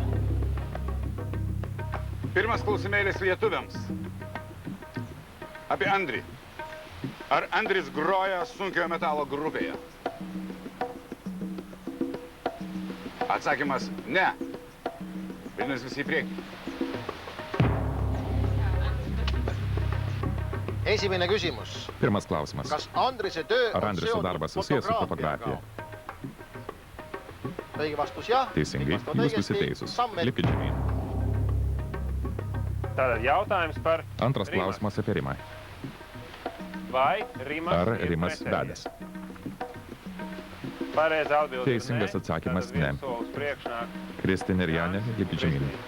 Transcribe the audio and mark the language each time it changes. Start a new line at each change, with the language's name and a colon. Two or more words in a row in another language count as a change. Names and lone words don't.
Lithuanian: Pirmas klausimėlis lietuviams. Apie Andrį. Ar Andris groja sunkiojo metalo grupėje? Atsakymas – ne. Vadinasi visi į priekį.
Estonian: Esimene küsimus.
Lithuanian: Pirmas klausimas.
Estonian: Kas Andrise töö
Lithuanian: Ar
Estonian: on
Lithuanian: Andriso
Estonian: seotud
Lithuanian: darbas susijęs su fotografija?
Estonian: Õige vastus jah.
Lithuanian: Teisingai, jūs visi teisūs. Lipkit žemyn.
Latvian: Tātad jautājums par
Lithuanian: Antras klausimas apie Rimą.
Latvian: vai Rimas
Lithuanian: Ar
Latvian: ir
Lithuanian: Rimas
Latvian: precedents?
Lithuanian: vedęs?
Latvian: Pareizi atbild.
Lithuanian: Teisingas atsakymas – ne. Kristina ir Janė, lipkit žemyn.